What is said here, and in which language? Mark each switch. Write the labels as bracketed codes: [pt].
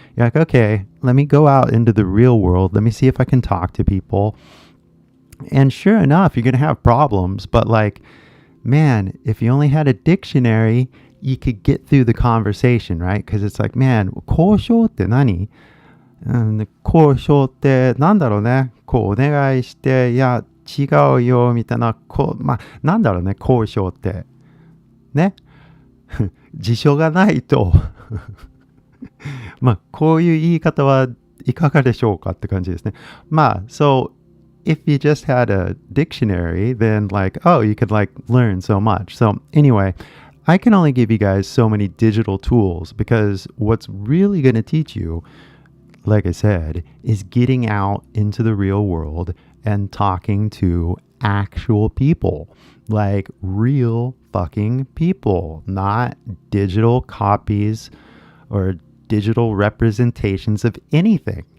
[en] You're like, okay, let me go out into the real world. Let me see if I can talk to people. And sure enough, you're going to have problems. But like, man, if you only had a dictionary, you could get through the conversation, right? Because it's like, man, [ja] 交渉って何？交渉ってなんだろうね。こうお願いして、いや、違うよ、みたいな。まあ、なんだろうね、交渉って。ね。辞書がないとまあこういう言い方はいかがでしょうかって感じですね。 [en] まあ so if you just had a dictionary, then like, oh, you could like learn so much. So anyway, I can only give you guys so many digital tools because what's really going to teach you, like I said, is getting out into the real world and talking to actual people, like real fucking people, not digital copies or digital representations of anything.